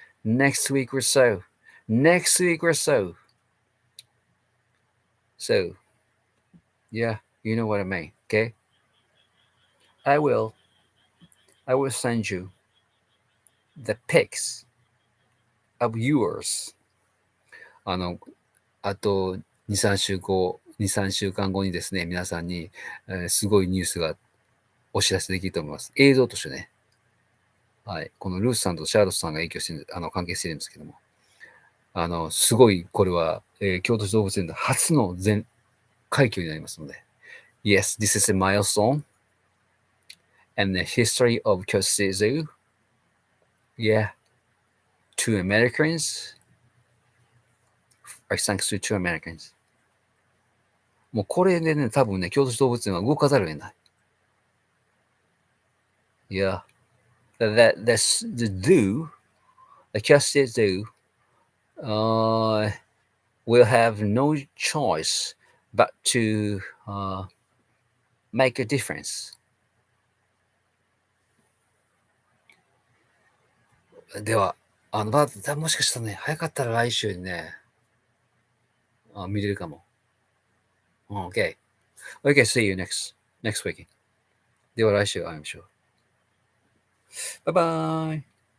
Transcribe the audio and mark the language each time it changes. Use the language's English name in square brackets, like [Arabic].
[English] Next week or so. Next week or so. So, yeah, you know what I mean. Okay. I will. I will send you the pics of yours. [Japanese] あの、あと2、3週後、2、3週間後にですね、皆さんに、すごいニュースがお知らせできると思います。映像としてね。はい。このルースさんとシャーロットさんが影響してる、関係してるんですけども。すごい、これは、京都市動物園で初の快挙になりますので。 [English] Yes, this is a milestone and the history of KyotoZoo. Yeah, two Americans. Thanks to two Americans. [Japanese] もうこれでね、多分ね、京都市動物園は動かざるを得ない。 [English] Yeah. The zoo, the KyotoZoo zoo, will have no choice but to make a difference. [Japanese] では、もしかしたらね、早かったら来週にね、見れるかも。Okay. [English] Okay, see you next week. [Japanese] では来週会いましょう。バイバイ。